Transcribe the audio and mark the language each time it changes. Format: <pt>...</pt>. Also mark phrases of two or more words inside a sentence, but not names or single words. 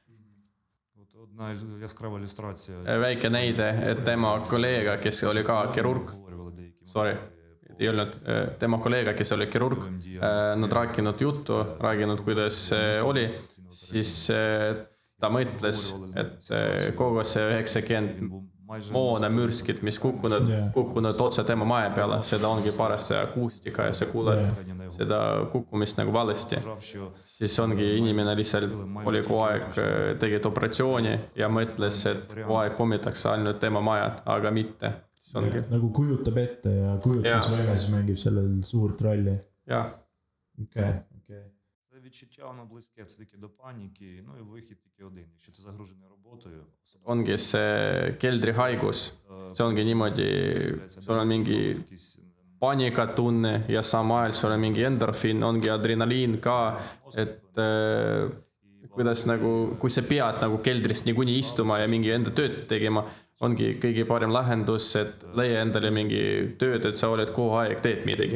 <et>Väike näide, et tema kolleega, kes oli ka kirurg, tema kolleega, kes oli kirurg, nad rääkinud juttu, rääkinud, kuidas oli, siis ta mõtles, et kogu see 90 moona mürskid, mis kukkunud otse tema maja peale, seda ongi parast akustika ja sa kuuled seda kukkumist nagu valesti. Siis ongi inimene lihtsalt oli kogu aeg tegid operatsiooni ja mõtles, et kogu aeg pommitakse ainult tema majad, aga mitte. Nagu kujutab ette ja kujutusvõime siis mängib sellel suurt rolli. Jah. Okay.</et> <uk>Відчуття воно близьке, це таки до паніки, і вихід тільки один. Якщо ти загружений роботою...</uk> <et>Ongi see keldrihaigus, see ongi niimoodi, sul on mingi paanikatunne ja sama ajal sul on mingi endorfiin, ongi adrenaliin ka, et kuidas nagu, kui sa pead nagu keldrist niikuinii istuma ja mingi enda tööd tegema, ongi kõige parem lahendus, et leia endale mingi tööd, et sa oled kogu aeg teed midagi.</et>